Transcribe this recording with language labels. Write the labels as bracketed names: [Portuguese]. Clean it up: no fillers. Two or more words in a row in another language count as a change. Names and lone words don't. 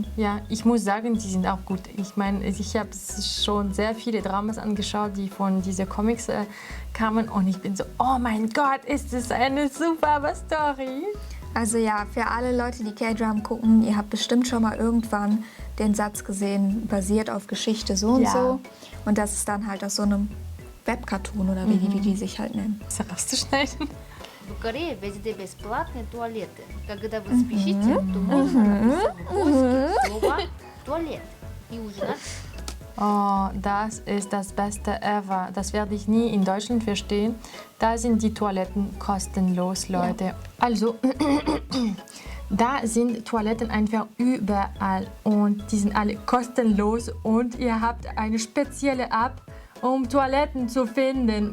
[German] Ja, ich muss sagen, die sind auch gut. Ich meine, ich habe schon sehr viele Dramas angeschaut, die von diesen Comics kamen und ich bin so, oh mein Gott, ist das eine super Story. Also ja, für alle Leute, die K-Dram gucken, ihr habt bestimmt schon mal irgendwann den Satz gesehen, basiert auf Geschichte so und Ja. so. Und das ist dann halt aus so einem Webcartoon oder wie die sich halt nennen. Ist das rauszuschneiden? [Russian] В Корее везде бесплатные туалеты. Когда вы спешите, то можно написать в поиске слово «туалет» и ужинать. [German] Oh, das ist das Beste ever. Das werde ich nie in Deutschland verstehen. Da sind die Toiletten kostenlos, Leute. Also, da sind Toiletten einfach überall und die sind alle kostenlos und ihr habt eine spezielle App, um Toiletten zu finden.